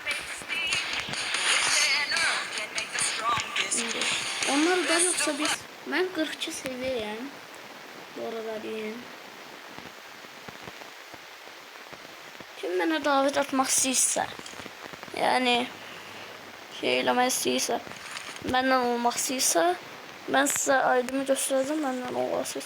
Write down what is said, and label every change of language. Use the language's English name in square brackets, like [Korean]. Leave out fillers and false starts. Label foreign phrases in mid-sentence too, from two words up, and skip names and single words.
[Turkish] Onlar da yoksa ben 42 seviyeyim. Bu arada diyeyim. [Azerbaijani] Kim bana davet atmak istəyirsə, yani şey eləmək istəyirsə, məndən olmaq istəyirsə, mən sizə aydımı göstərəcəm, məndən olasınız.